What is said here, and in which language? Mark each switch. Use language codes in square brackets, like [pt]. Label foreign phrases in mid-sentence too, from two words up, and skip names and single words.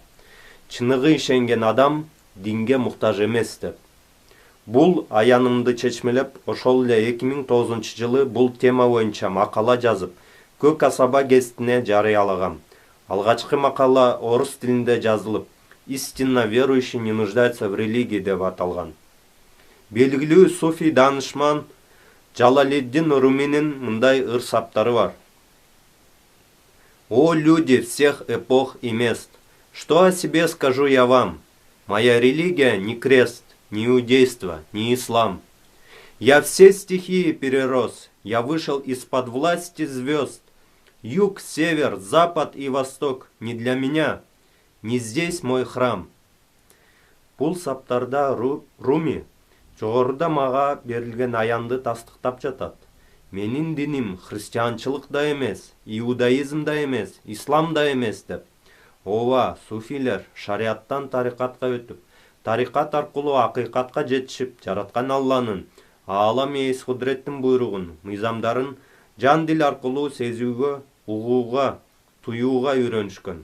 [ky] Чыныгы ишенген адам динге муктаж эмес деп. Бул аянымды чечмелеп, ошол эле 2009-жылы бул тема боюнча макала жазып, Көк Асаба гезитине жарыялагам. Алгачкы макала орус тилинде жазылып, [ru] «Истинно верующий не нуждается в религии» [ky] деп аталган. Белгилүү суфий данышман Джалалиддин Руминин мындай ыр-саптары бар. [ru] «О люди всех эпох и мест, что о себе скажу я вам? Моя религия не крест, не иудейство, не ислам. Я все стихии перерос, я вышел из-под власти звезд. Юг, север, запад и восток не для меня, не здесь мой храм». [ky] Бул саптарда Руми жогоруда мага берилген аянды тастыктап жатат. Менин диним христианчылык да эмес, иудаизм да эмес, ислам да эмес деп. Ооба, суфилер шариаттан тарикатка өтүп, тарикат аркылуу акыйкатка жетишип, жараткан Алланын, аалам эс кудреттин буйругун, мыйзамдарын жан дил аркылуу сезүүгө, угууга, туюуга үйрөнүшкөн.